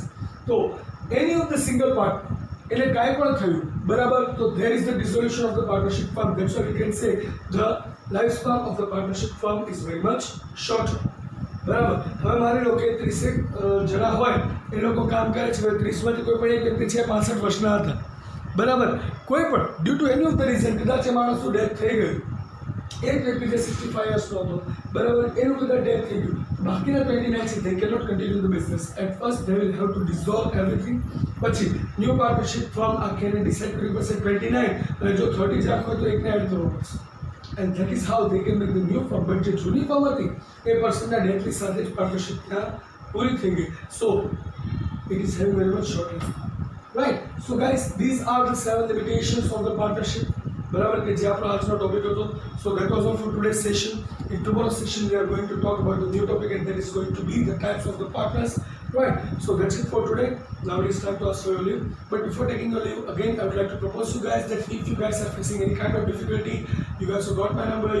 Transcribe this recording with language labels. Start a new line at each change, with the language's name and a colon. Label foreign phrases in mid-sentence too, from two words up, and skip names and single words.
English: તો any of the single partner
Gujarati: એટલે કાંઈ પણ થયું, બરાબર, તો
English: there is the dissolution of the partnership firm. that's what you can say ધ lifespan of the partnership firm is very much shorter.
Gujarati: બરાબર. હવે માની લો કે 30 જણા હોય, એ લોકો કામ કરે છે, 30માંથી કોઈ પણ એક વ્યક્તિ છે 65 વર્ષના હતા, બરાબર, કોઈ પણ
English: due to any of the reason
Gujarati: કદાચ એ માણસનું ડેથ થઈ ગયું, એક વ્યક્તિ જે 65 યર્સનો હતો, બરાબર, એનું કદાચ ડેથ થઈ ગયું, બાકીના 29 છે,
English: they cannot continue the business. At first they will have to dissolve everything.
Gujarati: પછી
English: new partnership firm
Gujarati: આખીને ડિસાઇડ કરવી પડશે 29, અને જો 30 જ રાખો તો એકને એડ કરવો પડશે.
English: And that is how they can make the new firm.
Gujarati: But જે જૂની ફર્મ હતી એ પર્સનના ડેથની સાથે જ પાર્ટનરશિપ ત્યાં પૂરી થઈ ગઈ.
English: So it is having very much short life, right? So guys, these are the 7 limitations of the partnership.
Gujarati: બરાબર, કે જે આપણો આજનો ટોપિક હતો.
English: So that was all for today's session. In tomorrow's session we are going to talk about the new topic, and that is going to be the types of the partners, right? So that's it for today. Now it is time to ask for your leave. But before taking your leave, again I would like to propose to you guys that if you guys are facing any kind of difficulty You guys have got my number.